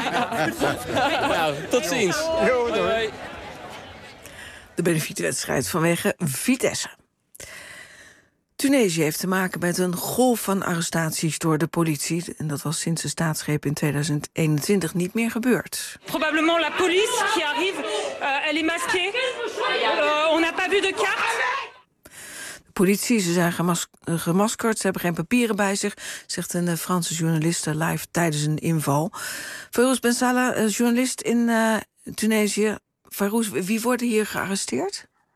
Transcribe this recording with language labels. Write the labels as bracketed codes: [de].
[nl] Ja. Nou, tot ziens. Yo, doei. De benefietwedstrijd vanwege Vitesse. Tunesië heeft te maken met een golf van arrestaties door de politie. En dat was sinds de staatsgreep in 2021 niet meer gebeurd. [fr] Probablement la police qui arrive, elle est masquée. On n'a pas vu de carte. [nl] De politie, ze zijn gemaskerd, ze hebben geen papieren bij zich, zegt een Franse journaliste live tijdens een inval. Farouz Ben Salah, journalist in Tunesië. Farouz, wie worden hier gearresteerd?